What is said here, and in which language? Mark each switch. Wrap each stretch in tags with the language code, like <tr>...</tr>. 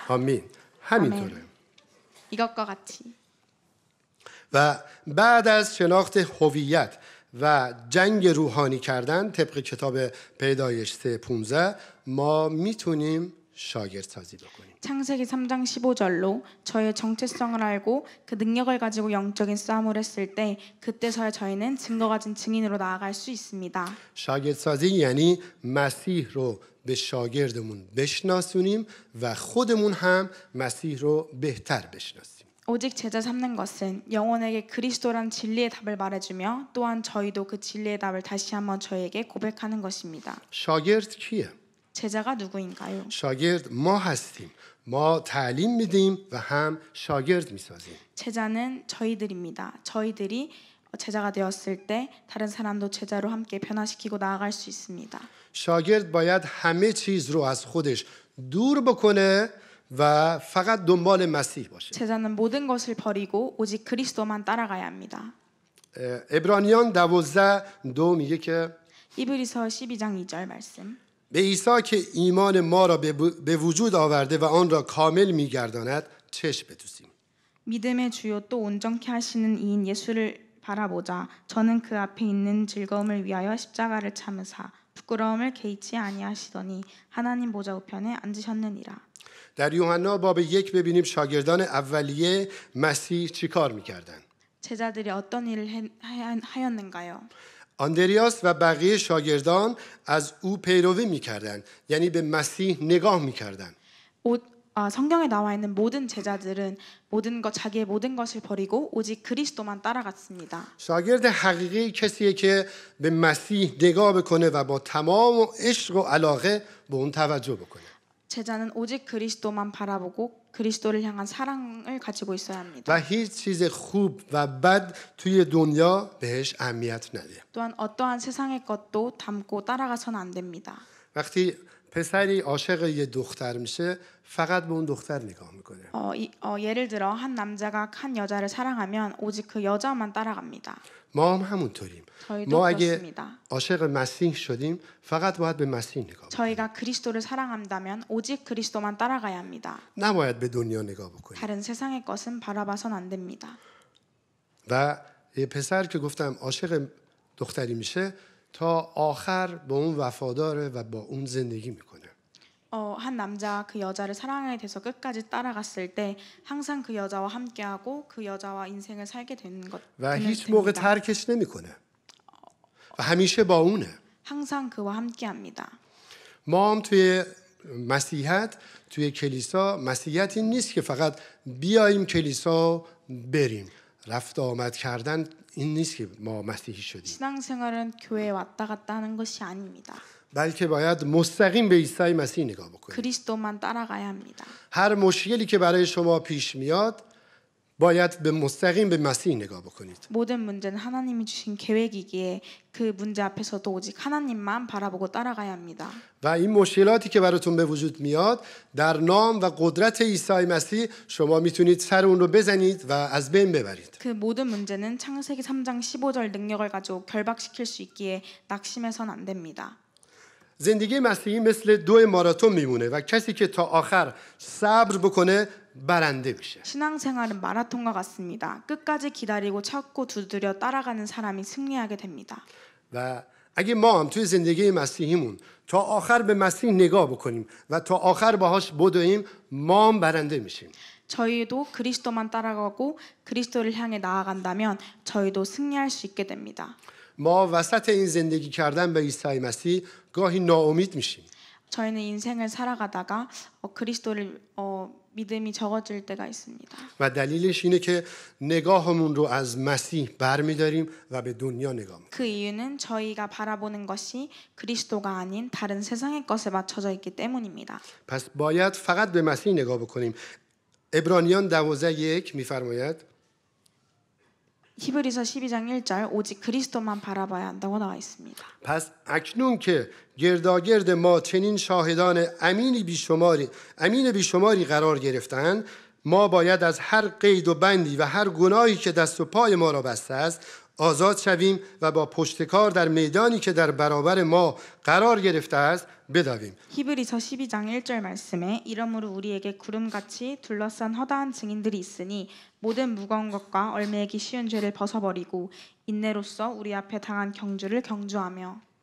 <fa>아멘 همینطوره.</fa> <ko>이것과 같이</ko> <fa>و بعد از شناخت هویت و جنگ روحانی کردن طبق کتاب پیدایش 3:15 ما میتونیم شاگردسازی بکنیم.</fa> <ko>창세기 3장 15절로 저의 정체성을 알고 그 능력을 가지고 영적인 싸움을 했을 때 그때서야 저희는 증거 가진 증인으로 나아갈 수 있습니다.</ko> <fa>شاگردسازی یعنی مسیح رو به شاگردمون بشناسونیم و خودمون هم مسیح رو بهتر بشناسیم.</fa> <ko>오직 제자 삼는 것은 영혼에게 그리스도란 진리의 답을 말해주며 또한 저희도 그 진리의 답을 다시 한번 저에게 고백하는 것입니다.</ko> <fa>شاگرد کیه؟</fa> <ko>제자가 누구인가요?</ko> <fa>شاگرد ما هستیم. ما تعلیم میدیم و هم شاگرد میسازیم.</fa> <ko>제자는 저희들입니다. 저희들이 제자가 되었을 때 다른 사람도 제자로 함께 변화시키고 나아갈 수 있습니다.</ko> <fa>شاگرد باید همه چیز رو از خودش دور بکنه و فقط دنبال مسیح باشه.</fa> <ko>제자는 모든 것을 버리고 오직 그리스도만 따라가야 합니다.</ko> <fa>عبرانیان 12:2 میگه که</fa> <ko>히브리서 12장 2절 말씀.</ko> <fa>به عیسی که ایمان ما را به وجود آورده و آن را کامل میگرداند چشم بدوزیم.</fa> <ko>믿음의 주요 또 온전케 하시는 이인 예수를 바라보자. 저는 그 앞에 있는 즐거움을 위하여 십자가를 참으사 부끄러움을 개의치 아니하시더니 하나님 보좌 우편에 앉으셨느니라.</ko> <fa>در یوحنا باب 1 ببینیم شاگردان اولیه مسیح چی کار میکردن.</fa> <ko>제자들이 어떤 일을 하였는가요?</ko> <fa>آندریاس و بقیه شاگردان از او پیروی میکردند، یعنی به مسیح نگاه میکردند.</fa> <ko>성경에 나와 있는 모든 제자들은 자기의 모든 것을 버리고 오직 그리스도만 따라갔습니다.</ko> <fa>شاگرد حقیقی کسیه که به مسیح نگاه بکنه و با تمام عشق و علاقه به اون توجه بکنه.</fa> <ko>제자는 오직 그리스도만 바라보고 그리스도를 향한 사랑을 가지고 있어야 합니다.</ko> <fa>و هیچ چیز خوب و بد توی دنیا بهش اهمیت نده.</fa> <ko>또한 어떠한 세상의 것도 담고 따라가서는 안 됩니다.</ko> <fa>وقتی پسری عاشق یه دختر میشه فقط به اون دختر نگاه میکنه.</fa> <ko>예를 들어 한 남자가 한 여자를 사랑하면 오직 그 여자만 따라갑니다.</ko> <fa>ما هم همونطوریم.</fa> <ko>저희도</ko> <fa>ما اگه</fa> <ko>그렇습니다.</ko> <fa>عاشق مسیح شدیم فقط باید به مسیح نگاه بکنیم.</fa> <ko>저희가 그리스도를 사랑한다면 오직 그리스도만 따라가야 합니다.</ko> <fa>نباید به دنیا نگاه بکنیم.</fa> <ko>다른 세상의 것은 바라봐선 안 됩니다.</ko> <fa>و یه پسر که گفتم عاشق دختری میشه تا آخر به اون وفاداره و با اون زندگی میکنه.</fa> <ko>한 남자가 그 여자를 사랑하게 돼서 끝까지 따라갔을 때 항상 그 여자와 함께하고 그 여자와 인생을 살게 되는 것</ko> <fa>و هیچ موقع ترکش نمیکنه. و همیشه با اونه.</fa> <ko>항상 그와 함께합니다.</ko> <fa>ما هم توی مسیحیت توی کلیسا مسیحیت این نیست که فقط بیاییم کلیسا بریم. رفت آمد کردن این نیست که ما مسیحی شدیم.</fa> <ko>신앙생활은 교회에 왔다 갔다 하는 것이 아닙니다.</ko> <fa>بلکه باید مستقیم به عیسی مسیح نگاه بکنیم.</fa> <ko>그리스도만 따라가야 합니다.</ko> <fa>هر مشکلی که برای شما پیش میاد باید به مستقیم به مسیح نگاه بکنید.</fa> <ko>모든 문제는 하나님이 주신 계획이기에 그 문제 앞에서도 오직 하나님만 바라보고 따라가야 합니다.</ko> <fa>و این مشکلاتی که براتون به وجود میاد در نام و قدرت عیسی مسیح شما میتونید سر اون رو بزنید و از بین ببرید.</fa> <ko>그 모든 문제는 창세기 3장 15절 능력을 가지고 결박시킬 수 있기에 낙심해선 안 됩니다.</ko> <fa>زندگی مسیحی مثل 2 ماراتون میمونه و کسی که تا آخر صبر بکنه برنده میشه.</fa> <ko>신앙생활은 마라톤과 같습니다. 끝까지 기다리고 찾고 두드려 따라가는 사람이 승리하게 됩니다.</ko> <fa>و اگه ما هم توی زندگی مسیحیمون تا آخر به مسیح نگاه بکنیم و تا آخر باهاش بدویم ما هم برنده میشیم.</fa> <ko>저희도 그리스도만 따라가고 그리스도를 향해 나아간다면 저희도 승리할 수 있게 됩니다.</ko> <fa>ما وسط این زندگی کردن به عیسی مسیح گاهی ناامید میشیم.</fa> <ko>저희는 인생을 살아가다가 그리스도를 믿음이 적어질 때가 있습니다.</ko> <fa>و دلیلش اینه که نگاهمون رو از مسیح برمیداریم و به دنیا نگاه میکنیم.</fa> <ko>그 이유는 저희가 바라보는 것이 그리스도가 아닌 다른 세상의 것에 맞춰져 있기 때문입니다.</ko> <fa>پس باید فقط به مسیح نگاه بکنیم. عبرانیان 12:1 میفرماید</fa> <ko>히브리서 12장 1절 오직 그리스도만 바라봐야 한다고 나와 있습니다.</ko> <fa>پس اکنون که گرداگرد ما چنین شاهدان امین بیشماری قرار گرفتند ما باید از هر قید و بندی و هر گناهی که دست و پای ما را بسته است آزاد شویم و با پشتکار در میدانی که در برابر ما قرار گرفته است بدویم.</fa> <ko>히브리서 12장 1절 말씀에 이러므로 우리에게 구름같이 둘러싼 허다한 증인들이 있으니 모든 무거운 것과 얽매이기 쉬운 죄를 벗어버리고 인내로써 우리 앞에 당한 경주를 경주하며.</ko>